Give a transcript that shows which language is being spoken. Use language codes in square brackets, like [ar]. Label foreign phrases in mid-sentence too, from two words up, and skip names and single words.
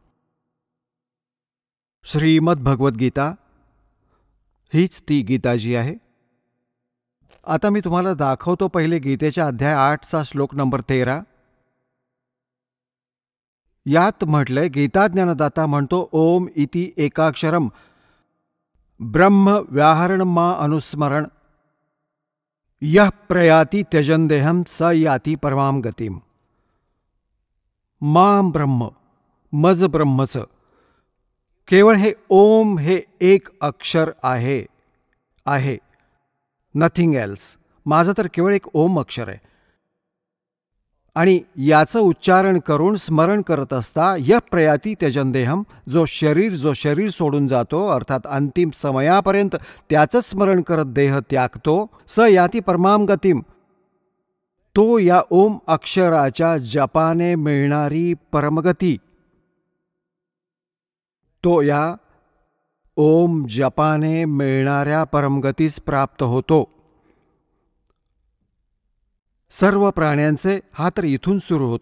[mr] श्रीमद भगवद्गीता हीच ती गीता जी आहे. आता मी तुम्हाला दाखवतो पहिले गीतेच्या अध्याय 8चा श्लोक नंबर 13. यात म्हटलंय, गीता ज्ञानदाता म्हणतो, [sa] ओम इति एकाक्षरम ब्रह्म व्याहरण मा अनुस्मरण यः प्रयाति त्यजन देहम स याति परमाम गतिम. माम ब्रह्म, [mr] मज ब्रह्मचं केवळ हे ओम हे एक अक्षर आहे, [en] nothing else. [mr] माझं तर केवळ एक ओम अक्षर आहे. आणि याचं उच्चारण करून स्मरण करत असता [sa] य प्रयाती त्यजन देहम, [mr] जो शरीर सोडून जातो, अर्थात अंतिम समयापर्यंत त्याचं स्मरण करत देह त्यागतो, [sa] स याती परमाम गतिम, [mr] तो या ओम अक्षराच्या जपाने मिळणारी परमगती, तो या ओम जपाने मिळणाऱ्या परमगतीस प्राप्त होतो. सर्व प्राण्यांचे, हा तर इथून सुरू होतो.